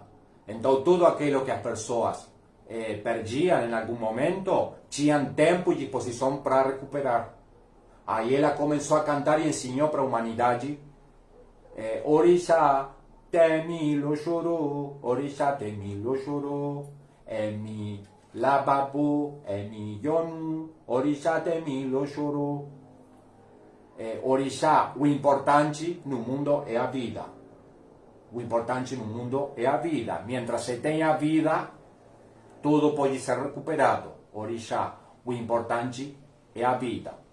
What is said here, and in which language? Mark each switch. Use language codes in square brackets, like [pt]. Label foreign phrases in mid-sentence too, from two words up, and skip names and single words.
[pt] Então tudo aquilo que as pessoas perdiam em algum momento, tinham tempo e disposição para recuperar. Aí ela começou a cantar e ensinou para a humanidade: [yo] Orixá, temi lo chorou, Orixá, temi lo chorou, emi lababu, emi yonu, Orixá, temi lo chorou. [pt] Orixá, o importante no mundo é a vida. O importante no mundo é a vida. Mientras se tenha vida, tudo pode ser recuperado. Orixá, o importante é a vida.